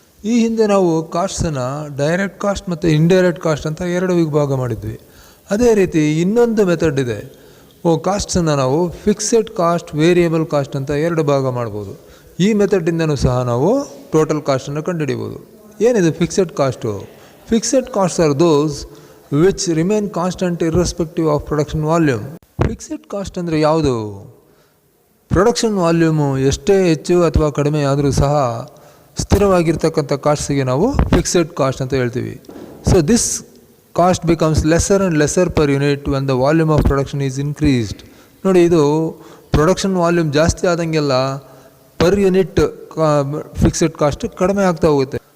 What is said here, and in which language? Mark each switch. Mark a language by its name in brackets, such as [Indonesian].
[Kannada] ಈ ಹಿಂದೆ ನಾವು ಕಾಸ್ಟ್ಸನ್ನು ಡೈರೆಕ್ಟ್ ಕಾಸ್ಟ್ ಮತ್ತು ಇಂಡೈರೆಕ್ಟ್ ಕಾಸ್ಟ್ ಅಂತ 2 ವಿಭಾಗ ಮಾಡಿದ್ವಿ. ಅದೇ ರೀತಿ ಇನ್ನೊಂದು ಮೆಥಡ್ ಇದೆ. ಕಾಸ್ಟ್ಸನ್ನು ನಾವು ಫಿಕ್ಸೆಡ್ ಕಾಸ್ಟ್, ವೇರಿಯಬಲ್ ಕಾಸ್ಟ್ ಅಂತ 2 ಭಾಗ ಮಾಡ್ಬೋದು. ಈ ಮೆಥಡಿಂದನೂ ಸಹ ನಾವು ಟೋಟಲ್ ಕಾಸ್ಟನ್ನು ಕಂಡುಹಿಡಿಬೋದು. ಏನಿದು fixed cost? [English] Fixed costs are those which remain constant irrespective of production volume. [Kannada] Fixed cost ಅಂದರೆ ಯಾವುದು? ಪ್ರೊಡಕ್ಷನ್ ವಾಲ್ಯೂಮು ಎಷ್ಟೇ ಹೆಚ್ಚು ಅಥವಾ ಕಡಿಮೆ ಆದರೂ ಸಹ ಸ್ಥಿರವಾಗಿರ್ತಕ್ಕಂಥ ಕಾಸ್ಟ್ಸಿಗೆ ನಾವು ಫಿಕ್ಸೆಡ್ ಕಾಸ್ಟ್ ಅಂತ ಹೇಳ್ತೀವಿ. [English] So this cost becomes lesser and lesser per unit when the volume of production is increased. [Kannada] ನೋಡಿ, ಇದು ಪ್ರೊಡಕ್ಷನ್ ವಾಲ್ಯೂಮ್ ಜಾಸ್ತಿ ಆದಂಗೆಲ್ಲ ಪರ್ ಯೂನಿಟ್ ಫಿಕ್ಸೆಡ್ ಕಾಸ್ಟ್ ಕಡಿಮೆ ಆಗ್ತಾ ಹೋಗುತ್ತೆ.